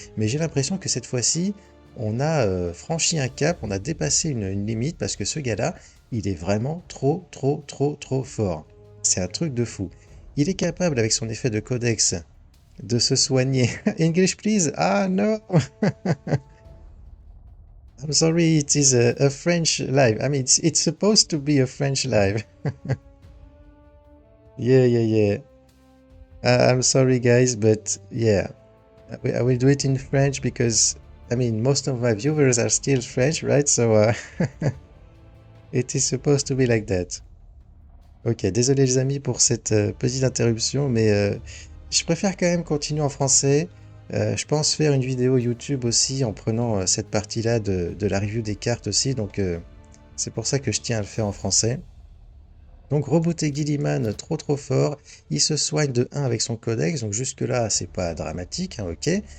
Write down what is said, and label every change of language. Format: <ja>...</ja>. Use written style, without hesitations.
<fr>Mais j'ai l'impression que cette fois-ci, on a franchi un cap, on a dépassé une limite parce que ce gars-là, il est vraiment trop fort. C'est un truc de fou. Il est capable, avec son effet de codex, de se soigner.</fr> <en>English, please? Ah, no! I'm sorry, it is a French live. I mean, it's supposed to be a French live. Yeah. I'm sorry, guys, but yeah. I will do it in French because, I mean, most of my viewers are still French, right? So, it is supposed to be like that.</en> <fr>Ok, désolé les amis pour cette petite interruption, mais je préfère quand même continuer en français. Je pense faire une vidéo YouTube aussi en prenant cette partie-là de la review des cartes aussi, donc c'est pour ça que je tiens à le faire en français. Donc rebooter Gilliman trop fort, il se soigne de 1 avec son codex, donc jusque là c'est pas dramatique, hein, ok.</fr>